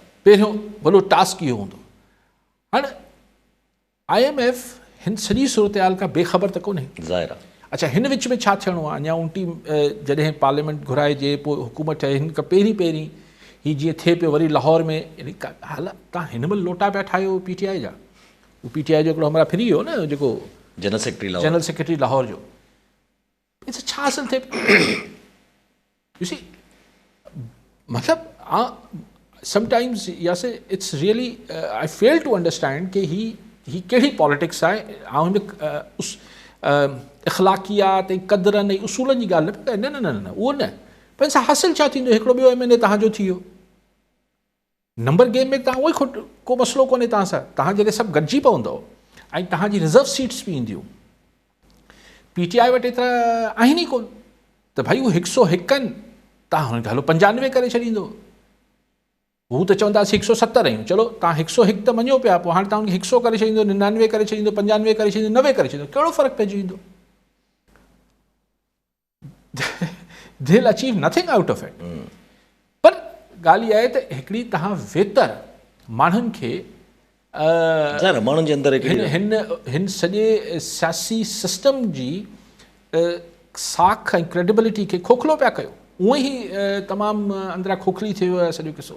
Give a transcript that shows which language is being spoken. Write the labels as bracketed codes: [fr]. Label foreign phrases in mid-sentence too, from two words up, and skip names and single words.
[sd] पहिरियों वॾो टास्क इहो हूंदो। हाणे IMF हिन सॼी सूरत हाल खां बेख़बर त कोन्हे। ज़ाहिर आहे। अच्छा, हिन विच में छा थियणो आहे? अञा 29 जॾहिं पार्लियामेंट घुराइजे पोइ हुकूमत ठहे, हिन खां पहिरीं ही जीअं थिए पियो वरी लाहौर में हाल तव्हां हिन महिल लोटा पिया ठाहियो PTI जा। उहो PTI जो हिकिड़ो हमारा फ्री हो न जेको जनरल सेक्रेटरी लाहौर जो। छा हासिल थिए पियो? [en] मतलब sometimes yes it's really I fail to understand [sd] कि ही कहिड़ी पॉलिटिक्स आहे। ऐं इख़लाक़ियात ऐं क़दरनि ऐं उसूलनि जी ॻाल्हि न उहो न, पर हिन सां हासिल छा थींदो? हिकिड़ो ॿियो MNA तव्हांजो थी वियो। नंबर गेम में तव्हां उहो ई को मसइलो कोन्हे तव्हां सां। तव्हां जॾहिं सभु गॾिजी पवंदव ऐं तव्हांजी [en] reserve seats [sd] बि ईंदियूं, PTI वटि एतिरा आहिनि ई कोन त भाई उहे 101 आहिनि, तव्हां हुनखे हलो 95 करे छॾींदो। हू त चवंदासीं 170 आहियूं, चलो तव्हां 101 त मञो पिया, पोइ हाणे तव्हां हुनखे 100 करे छॾींदो, 99 करे छॾींदो, 95 करे छॾींदो, 90 करे छॾींदो, कहिड़ो फ़र्क़ु पइजी वेंदो? [en] They'll achieve nothing out of it. [sd] पर ॻाल्हि इहा आहे त हिकिड़ी तव्हां वेतर माण्हुनि खे माण्हुनि जे अंदरि हिन सॼे सियासी सिस्टम जी साख ऐं क्रेडिबिलिटी खे खोखलो पिया कयो। उअं ई तमामु अंदरां खोखली थी वियो आहे सॼो किसो।